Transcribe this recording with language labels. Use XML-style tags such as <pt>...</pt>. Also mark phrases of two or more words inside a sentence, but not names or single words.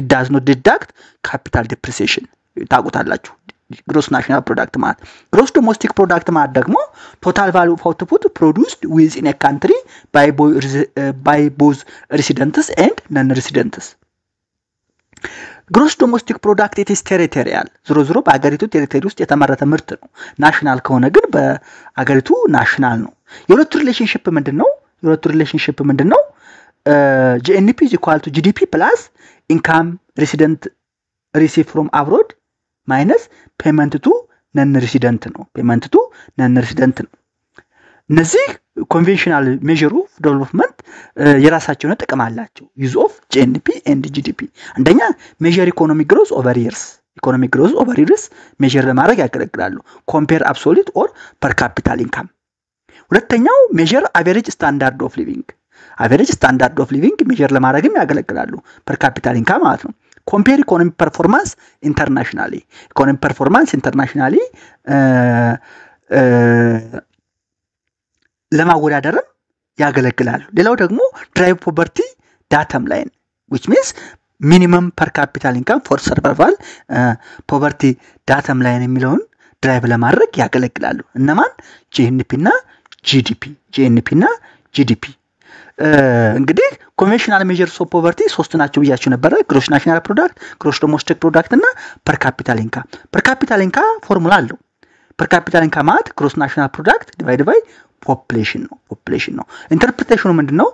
<en>does not deduct capital depreciation ታውቁታላችሁ። gross national product ማለት gross domestic product</en> <am>ማለት ደግሞ</am> <en>total value of output produced within a country by both residents and non residents። gross domestic product its territorial zero</en> <am>በአገሪቱ ቴሪቶሪ ውስጥ የተመረተ ምርት ነው። ናሽናል ከሆነ ግን በአገሪቱ ናሽናል ነው። የሁለቱ ሪሌሽንሺፕ ምንድነው?</am> <en>ጂኤንፒ is equal to GDP plus income resident receive from abroad minus payment to non resident ነው። these conventional measure of development</en> <am>የራሳቸው ጥቅም አላቸው።</am> <en>use of GNP and GDP first measure economic growth over years measure</en> <am>ለማድረግ ያገለግላሉ።</am> <en>compare absolute or per capita income።</en> <am>ሁለተኛው</am> <en>measure average standard of living measure</en> <am>ለማድረግም ያገለግላሉ።</am> <en>per capita income</en> <am>ማለት ነው።</am> <en>compare economic performance internationally</en> <am>ለማወዳደርም ያገለግላሉ። ሌላው ደግሞ</am> <en>derive poverty datum line which means minimum per capital income for survival poverty datum line</en> <am>የሚለውን ድራይቭ ለማድረግ ያገለግላሉ። እነማን?</am> <en>ጂኤንፒ እና ጂዲፒ። እንግዲህ conventional measures of poverty</en> <am>ሶስት ናቸው ብያችሁ ነበር።</am> <en>gross national product፣ gross domestic product እና per capita income</en> <am>ፎርሙላ አለው።</am> <en>per capita income ማለት gross national product divide by population ነው።</en> <am>ኢንተርፕሪቴሽኑ ምንድነው?</am>